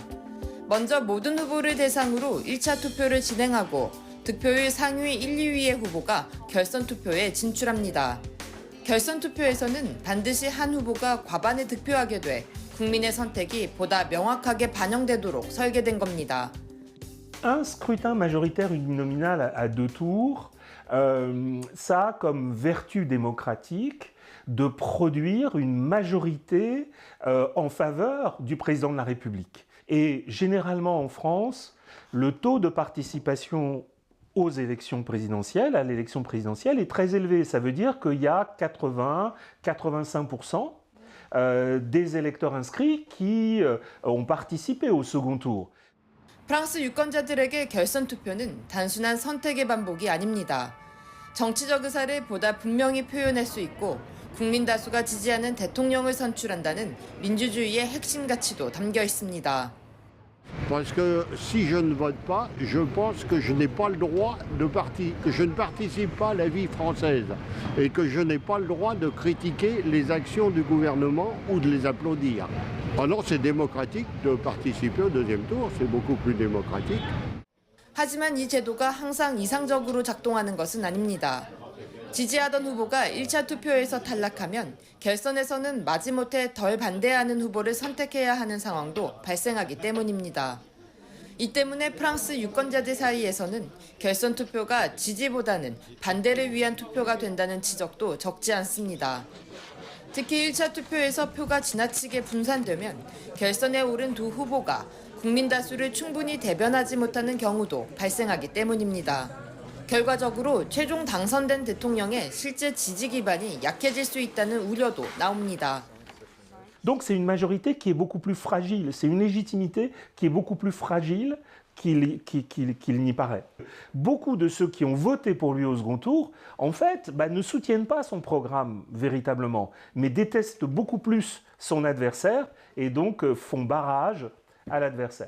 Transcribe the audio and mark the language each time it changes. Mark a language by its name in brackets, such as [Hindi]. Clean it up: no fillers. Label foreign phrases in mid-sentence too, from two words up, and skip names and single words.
[Korean] 먼저 모든 후보를 대상으로 1차 투표를 진행하고 득표율 상위 1, 2위의 후보가 결선 투표에 진출합니다. 결선 투표에서는 반드시 한 후보가 과반을 득표하게 돼 국민의 선택이 보다 명확하게 반영되도록 설계된 겁니다. [French] Un scrutin majoritaire uninominal à 2 tours ça a comme vertu démocratique de produire une majorité en faveur du président de la République. Et généralement en France, le taux de participation aux élections présidentielles, à l'élection présidentielle, est très élevé. Ça veut dire qu'il y a 80-85% des électeurs inscrits qui ont participé au second tour. [Korean] 프랑스 유권자들에게 결선 투표는 단순한 선택의 반복이 아닙니다. 정치적 의사를 보다 분명히 표현할 수 있고 국민 다수가 지지하는 대통령을 선출한다는 민주주의의 핵심 가치도 담겨 있습니다. [French] Parce que si je ne vote pas, je pense que je n'ai pas le droit que je ne participe pas à la vie française et que je n'ai pas le droit de critiquer les actions du gouvernement ou de les applaudir. Oh non, c'est démocratique de participer au deuxième tour, c'est beaucoup plus démocratique. [Korean] 하지만 이 제도가 항상 이상적으로 작동하는 것은 아닙니다. 지지하던 후보가 1차 투표에서 탈락하면 결선에서는 마지못해 덜 반대하는 후보를 선택해야 하는 상황도 발생하기 때문입니다. 이 때문에 프랑스 유권자들 사이에서는 결선 투표가 지지보다는 반대를 위한 투표가 된다는 지적도 적지 않습니다. 특히 1차 투표에서 표가 지나치게 분산되면 결선에 오른 두 후보가 국민 다수를 충분히 대변하지 못하는 경우도 발생하기 때문입니다. 결과적으로 최종 당선된 대통령의 실제 지지 기반이 약해질 수 있다는 우려도 나옵니다. [French] Donc c'est une majorité qui est beaucoup plus fragile, c'est une légitimité qui est beaucoup plus fragile qu'il n'y paraît. Beaucoup de ceux qui ont voté pour lui au second tour, en fait, ne soutiennent pas son programme véritablement, mais détestent beaucoup plus son adversaire et donc font barrage à l'adversaire.